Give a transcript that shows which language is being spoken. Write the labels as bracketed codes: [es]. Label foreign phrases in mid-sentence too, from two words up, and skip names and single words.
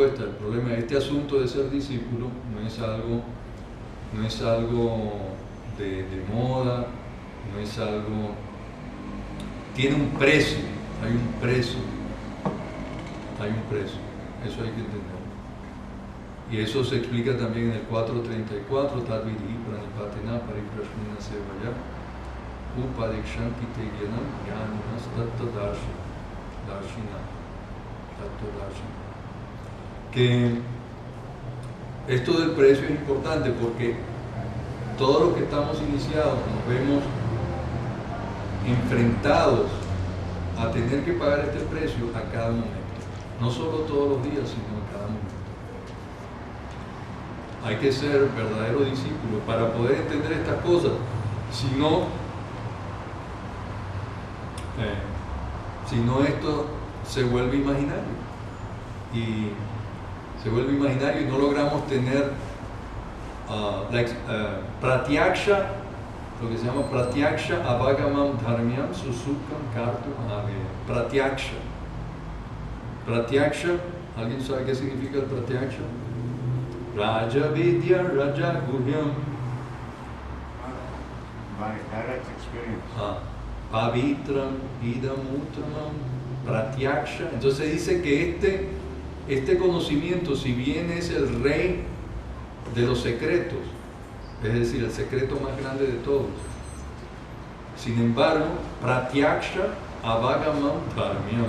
[es] El problema de este asunto de ser discípulo no es algo de moda, no es algo... Tiene un precio, hay un precio, eso hay que entender. Y eso se explica también en el 434, [sa] तद्विदि प्रणिपातेन परिप्रश्मिना सेवया, उपदिक्षन्ति तेग्यानम् यानिनस् तत्त्व दर्शिना. [es] Que esto del precio es importante porque todos los que estamos iniciados nos vemos enfrentados a tener que pagar este precio a cada momento, no solo todos los días, sino a cada momento. Hay que ser verdadero discípulo para poder entender estas cosas, si no esto se vuelve imaginario y no logramos tener pratyaksha, lo que se llama [sa] प्रत्यक्ष अवगमम् धर्म्यम् सुसुकम् कर्तु महवे. [es] Pratyaksha, ¿alguien sabe qué significa el pratyaksha? [sa] राज विद्या राज गुह्यम्. [en] By direct experience. [sa] पवित्रम् इदम् उत्तमम् प्रत्यक्ष. [es] Entonces dice que este conocimiento, si bien es el rey de los secretos, es decir, el secreto más grande de todos, sin embargo, [sa] प्रत्यक्ष अवगमम् धर्म्यम्.